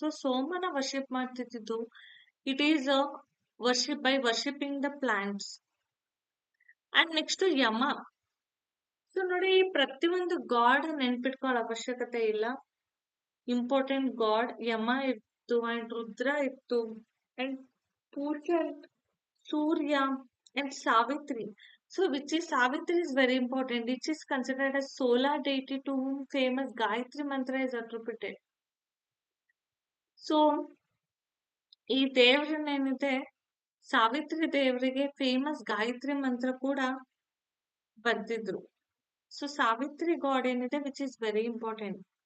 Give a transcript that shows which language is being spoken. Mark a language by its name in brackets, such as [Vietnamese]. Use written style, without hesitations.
[Kannada] So ಸೋಮನ worship ಮಾಡ್ತಿದ್ದು [English] It is worship by worshipping the plants. [Kannada] And next Yama. So ನೋಡಿ ಪ್ರತಿಯೊಂದು god ನೆನ್ಪಿಟ್ಕೊಳ್ಳೋ ಅವಶ್ಯಕತೆ ಇಲ್ಲ. Important god ಯಮ ಇತ್ತು and Rudra ಇತ್ತು and ಪೂರ್ಯ Surya and Savitri. [English] So which is Savitri is very important. It is considered as solar deity to whom famous Gayatri mantra is attributed. [Kannada] So ಈ ದೇವ್ರನ್ನೇನಿದೆ ಸಾವಿತ್ರಿ ದೇವರಿಗೆ famous Gayatri ಮಂತ್ರ ಕೂಡ ಬರ್ದಿದ್ರು. ಸೊ ಸಾವಿತ್ರಿ ಗಾಡ್ ಏನಿದೆ [English] Which is very important.